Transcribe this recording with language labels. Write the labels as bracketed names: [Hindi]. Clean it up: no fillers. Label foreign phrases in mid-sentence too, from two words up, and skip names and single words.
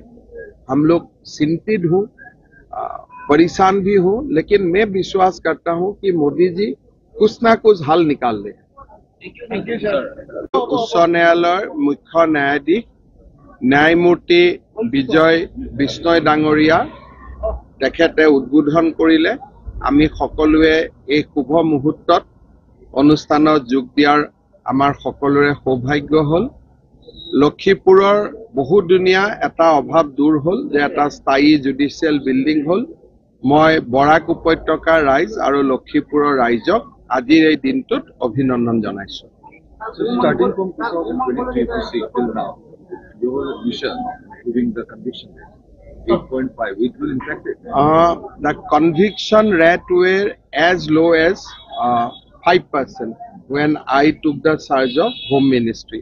[Hindi] हम लोग चिंतित हूँ, परेशान भी हूँ, लेकिन मैं विश्वास करता हूँ कि मोदी जी कुछ ना कुछ हल निकाल ले। उच्च न्यायालय मुख्य न्यायाधीश न्यायमूर्ति विजय बिश्नोई डांगरिया [Assamese] তেখেতে উদ্বোধন কৰিলে আমি সকলোৱে এই শুভ মুহূৰ্তত অনুষ্ঠানত যোগ দিয়াৰ আমাৰ সকলোৰে সৌভাগ্য হ'ল লক্ষীপুৰৰ বহুদিনীয়া এটা অভাৱ দূৰ হ'ল যে এটা স্থায়ী [English] judicial building [Assamese] হ'ল মই বৰাক উপত্যকাৰ ৰাইজ আৰু লক্ষীপুৰৰ ৰাইজক আজিৰ এই দিনটোত অভিনন্দন জনাইছো [English] So starting from 2023 to see till now, your vision improving the conviction rate 8.5, it will impact it. The conviction rate were as low as 5% when I took the charge of Home Ministry.